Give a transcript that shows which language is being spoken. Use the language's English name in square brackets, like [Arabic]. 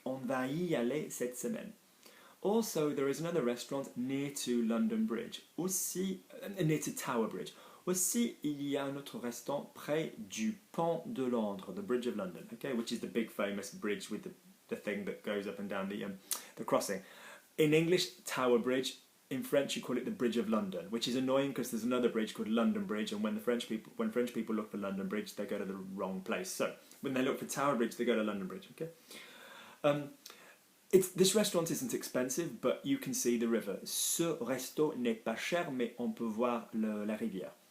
[French] On va y aller cette semaine. [English] Also, there is another restaurant near to London Bridge. Aussi, near to Tower Bridge. [French] Aussi, il y a un autre restaurant près du pont de Londres, [English] the Bridge of London, okay, which is the big famous bridge with the thing that goes up and down the crossing. In English, Tower Bridge. In French, you call it the Bridge of London, which is annoying because there's another bridge called London Bridge, and when French people look for London Bridge, they go to the wrong place. So when they look for Tower Bridge, they go to London Bridge. Okay. This restaurant isn't expensive, but you can see the river. [French] Ce resto n'est pas cher, mais on peut voir la rivière.